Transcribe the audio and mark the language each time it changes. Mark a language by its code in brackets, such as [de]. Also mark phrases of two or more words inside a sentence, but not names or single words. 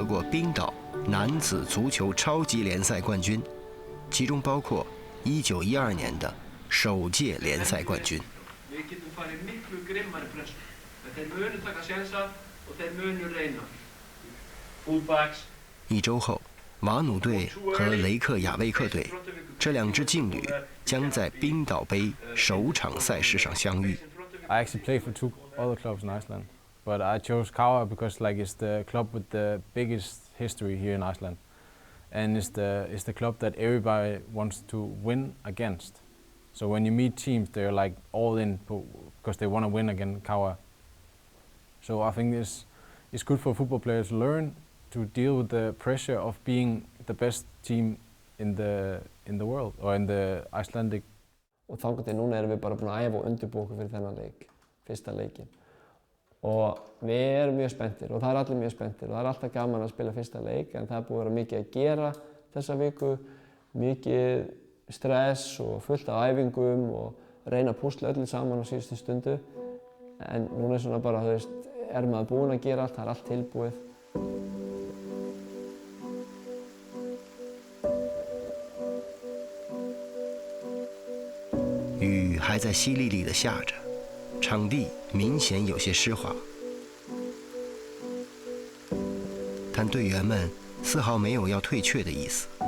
[zh] 过冰岛男子足球超级联赛冠军，其中包括1912年的首届联赛冠军。1周后，瓦努队和雷克雅未克队这2支劲旅将在冰岛杯首场赛事上相遇。 [en] I actually played for 2 other clubs in Iceland, but I chose Kawa because it's the club with the biggest history here in Iceland, and it's the club that everybody wants to win against. So when you meet teams, they're like all in because they want to win against Kawa. So I think it's good for football players to learn to deal with the pressure of being the best team in the world or in the Icelandic. [is] Og þangað til núna erum við bara búin að æfa og undirbúa okkur fyrir þennan leik, fyrsta leikinn. Og við erum mjög spenntir og það er allir mjög spenntir og það er alltaf gaman að spila fyrsta leik, en það er búið að vera mikið að gera þessa viku, mikið stress og fullt af æfingum og reyna að púsla öllu saman á síðustu stundu. En núna er svona bara, þú veist, er maður búinn að gera allt, það er allt tilbúið. [zh] 雨还在淅沥沥地下着，场地明显有些湿滑，但队员们丝毫没有要退却的意思。